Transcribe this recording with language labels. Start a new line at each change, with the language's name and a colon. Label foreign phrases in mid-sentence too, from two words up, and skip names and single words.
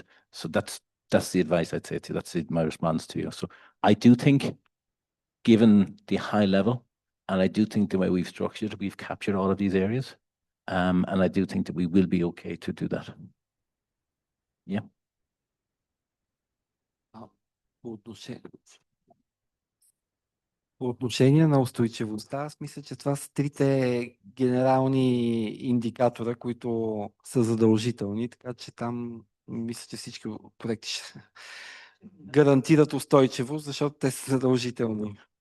English: So that's the advice I'd say to you. That's my response to you. So I do think, given the high level, and I do think the way we've structured, we've captured all of these areas. And I do think that we will be okay to do that. Yeah.
Bulgarian: По отношение на устойчивостта, аз мисля, че това са трите генерални индикатора, които са задължителни, така че там мисля, че всички проекти ще гарантират устойчивост, защото те са задължителни.